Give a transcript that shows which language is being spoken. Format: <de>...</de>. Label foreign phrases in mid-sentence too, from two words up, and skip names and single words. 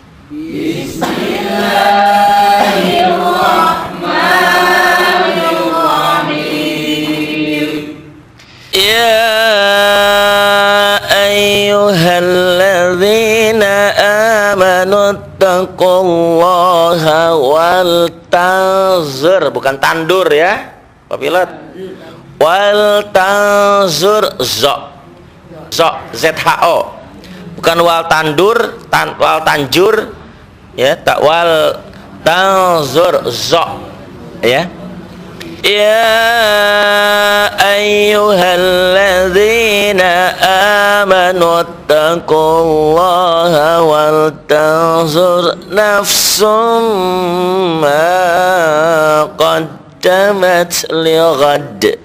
<ar>بسم الله الرحمن الرحيم. يا أيها الذين آمنوا اتقوا الله ولتنظر,</ar> <id>bukan tandur ya Pak Pilot.</id> <ar>ولتنظر</ar> <id>ZHO, bukan wal tandur, wal tanjur ya, tak wal tanzur ya.</id> <ar>يا أيها الذين آمنوا اتقوا الله ولتنظر نفس ما قدمت لغد.</ar>